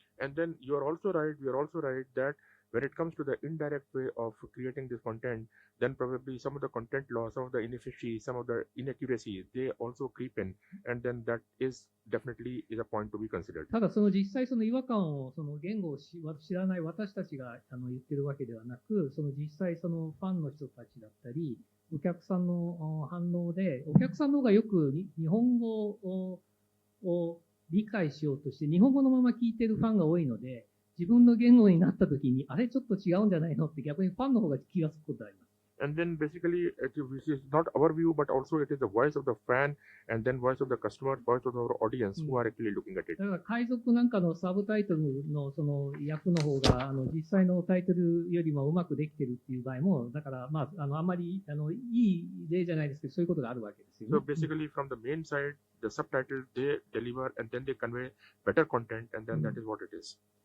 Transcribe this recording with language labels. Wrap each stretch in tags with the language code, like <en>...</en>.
<en>And then you are also right that when it comes to the indirect way of creating this content, then probably some of the content loss, some of the inefficiencies, some of the inaccuracies, they also creep in, and then that is definitely is a point to be considered.</en> <ja>ただ実際違和感を言語を知らない私たちが言ってるわけではなく、実際ファンの人たちだったり、お客さんの反応で、お客さんの方がよく日本語を理解しようとして、日本語のまま聞いてるファンが多いので、自分の言語になった時に、あれちょっと違うんじゃないのって逆にファンの方が気がつくことがあります。</ja> <en>And then basically, it is not our view, but also it is the voice of the fan, and then voice of the customer, voice of our audience who are actually looking at it.</en> <ja>だから海賊なんかのサブタイトルの訳の方が実際のタイトルよりもうまくできてるっていう場合も、だからあんまりいい例じゃないですけど、そういうことがあるわけですよね。</ja> <en>So basically, from the main side, the subtitles they deliver, and then they convey better content, and then that is what it is.</en>